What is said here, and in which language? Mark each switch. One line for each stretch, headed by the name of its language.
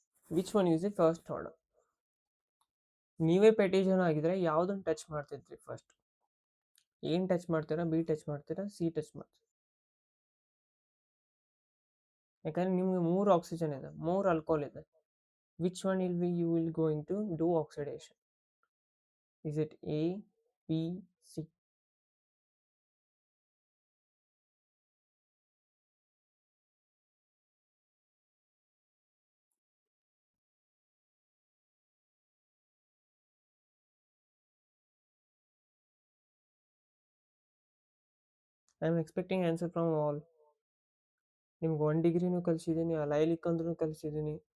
English: Which one uses a first order?
Kannada: ನೀವೇ ಪೆಟಿಜನ್ ಆಗಿದ್ರೆ ಯಾವುದನ್ನು ಟಚ್ ಮಾಡ್ತಿದ್ರಿ ಫಸ್ಟ್? ಏನು ಟಚ್ ಮಾಡ್ತೀರಾ? B ಟಚ್ ಮಾಡ್ತೀರಾ? C ಟಚ್ ಮಾಡ್ತೀರಾ? ಯಾಕಂದರೆ ನಿಮಗೆ 3 ಆಕ್ಸಿಜನ್ ಇದೆ, 3 ಆಲ್ಕೋಹಾಲ್ ಇದೆ.
English: which one will be you will going to do oxidation? Is it A, B, C? I am expecting answer from all.
Kannada: ನಿಮ್ಗೆ 1 ಡಿಗ್ರಿನೂ ಕಲಿಸಿದ್ದೀನಿ, ಅಲೈಲಿಕ್ ಅಂದ್ರೂ ಕಲಿಸಿದ್ದೀನಿ.